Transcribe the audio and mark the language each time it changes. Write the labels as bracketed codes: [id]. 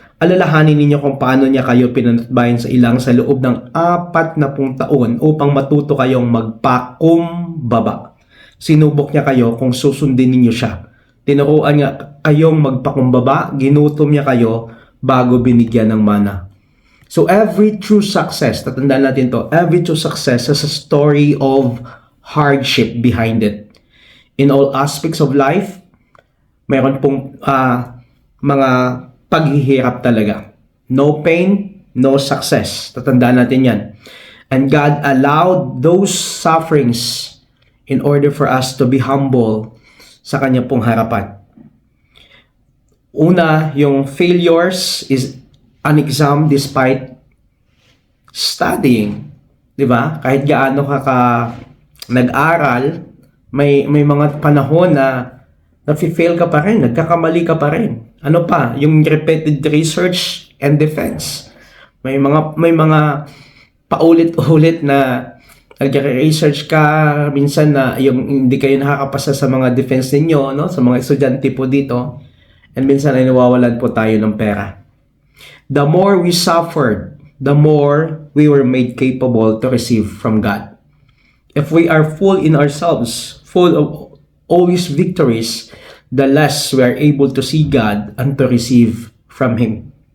[tl] Alalahanin ninyo kung paano niya kayo pinanatbayan sa ilang sa loob ng 40 taon upang matuto kayong magpakumbaba. Sinubok niya kayo kung susundin ninyo siya. Tinuruan niya kayong magpakumbaba, ginutom niya kayo bago binigyan ng mana. [en] So every true success, [tl] tatandaan natin to, [en] every true success has a story of hardship behind it. In all aspects of life, [tl] mayroon pong mga paghihirap talaga. [en] No pain, no success. [tl] Tatandaan natin yan. [en] And God allowed those sufferings in order for us to be humble [tl] sa kanya pong harapan. Una, yung [en] failures is an exam despite studying. [tl] Diba? Kahit gaano ka nag-aral, may mga panahon na nafi-fail ka pa rin, nagkakamali ka pa rin. Ano pa? [en] Yung repeated research and defense. [tl] May mga paulit-ulit na nag-research ka, minsan na yung hindi kayo nakakapasa sa mga defense ninyo, no? Sa mga estudyante po dito. And minsan ay nawawalan po tayo ng pera. [en] The more we suffered, the more we were made capable to receive from God. If we are full in ourselves, full of always victories, the less we are able to see God and to receive from Him.